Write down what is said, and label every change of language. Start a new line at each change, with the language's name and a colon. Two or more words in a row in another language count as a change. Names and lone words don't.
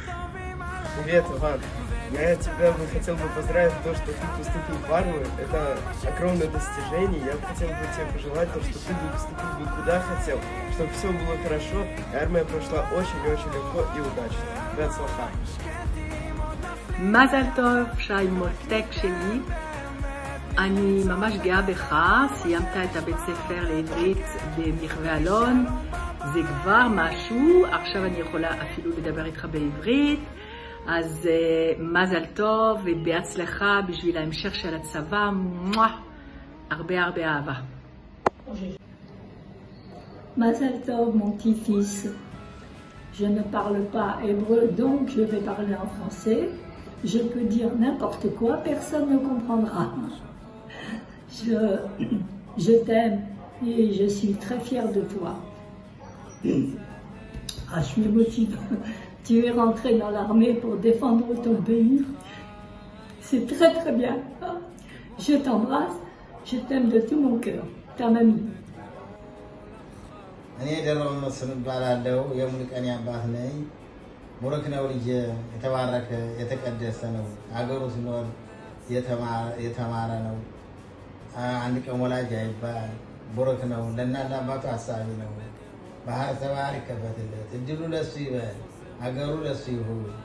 Russian: Привет, Иван. Я тебя хотел бы поздравить за то, что ты поступил в армию. Это огромное достижение. Я хотел бы тебе пожелать то, что ты бы поступил бы куда хотел, чтобы все было хорошо. И армия прошла очень-очень легко и удачно. Бецлаха.
Hebrew: מזל טוב, שי מותק שלי. אני ממש גאה בך, סיימת את הבית ספר לעברית במחווה אלון, זה כבר משהו, עכשיו אני יכולה אפילו לדבר איתך בעברית, אז מזל טוב ובהצלחה בשביל ההמשך של הצבא, הרבה אהבה. מזל טוב,
French: mon petit-fils. Je ne parle pas hébreu, donc je vais parler en français. Je peux dire n'importe quoi, personne ne comprendra. Je t'aime et je suis très fière de toi. Ah, je me motive. Tu es rentré dans l'armée pour défendre ton pays. C'est très bien. Je t'embrasse, je t'aime de tout mon cœur. Ta mamie.
Amharic: እኔ ደረው መስፍን እባላለሁ። የሙሉቀን አባት ነኝ። ሙሉክ ነው ልጅ የተባረከ የተቀደሰ ነው። አገሩ ሲኖር የተማረ ነው። አንድ ቀን ወላጅ አይባል ቡሩክ ነው። ለእናት አባቱ አሳቢ ነው። ባህር ተባር ይከፈትለት። እድሉ ለሱ ይበል። አገሩ ለሱ ይሁን።